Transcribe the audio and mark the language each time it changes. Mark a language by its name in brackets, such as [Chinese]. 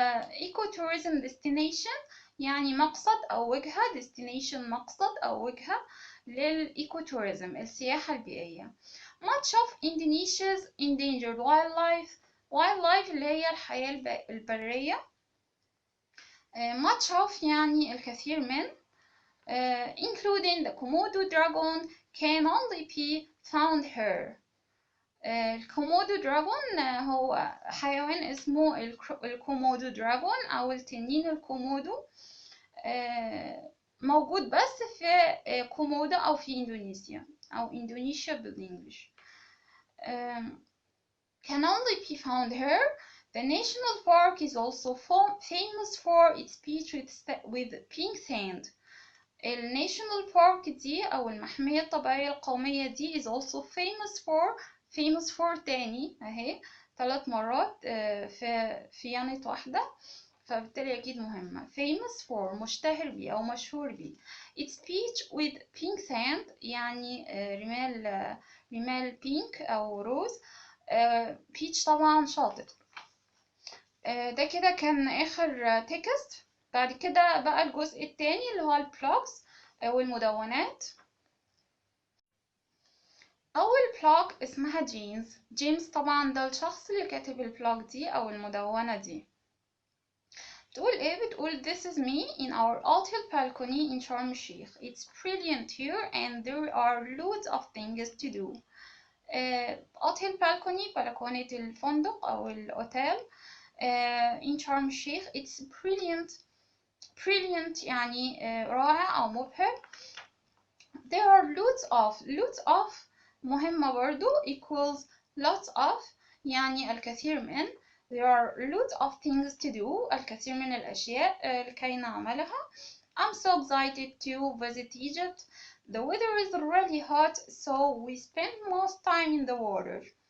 [Arabic] ecotourism destination يعني مقصد أو وجهة. destination مقصد أو وجهة للإيكوتوريزم السياحة البيئية. [English] much of Indonesia's endangered wildlife اللي هي [Arabic] الحياة البرية. [English] much of [Arabic] يعني الكثير من [English] including the Komodo dragon can only be found here. [Arabic] الكومودو دراجون هو حيوان اسمه الكومودو دراجون أو التنين الكومودو موجود بس في كومودا أو في إندونيسيا أو إندونيسيا بالإنجليش. [English] can only be found here. The national park is also famous for its beach with pink sand. [Arabic] الناشونال بارك دي أو المحمية الطبيعية القومية دي [English] is also famous for [Arabic] تاني اهي 3 مرات في يانت واحدة فبالتالي أكيد مهمة. famous for مشتهر بيه أو مشهور بيه. [English] it's beach with pink sand [Arabic] يعني رمال بينك أو روز. beach طبعا شاطئ. ده كده كان آخر تكست. بعد كده بقى الجزء التاني اللي هو البلوجز أو المدونات. أول بلوج اسمها جيمس طبعا ده الشخص اللي كاتب البلوج دي أو المدونة دي. بتقول إيه؟ بتقول [English] this is me in our hotel balcony in Sharm el-Sheikh. It's brilliant here and there are loads of things to do. hotel balcony [Arabic] بلكونة الفندق أو الأوتيل [English] in Sharm el-Sheikh. [Arabic] It's brilliant يعني رائع أو مبهر. [English] There are lots of [Arabic] مهمة برضو [English] equals lots of [Arabic] يعني الكثير من. [English] There are lots of things to do [Arabic] الكثير من الأشياء لكي نعملها. [English] I'm so excited to visit Egypt. The weather is really hot so we spend most time in the water.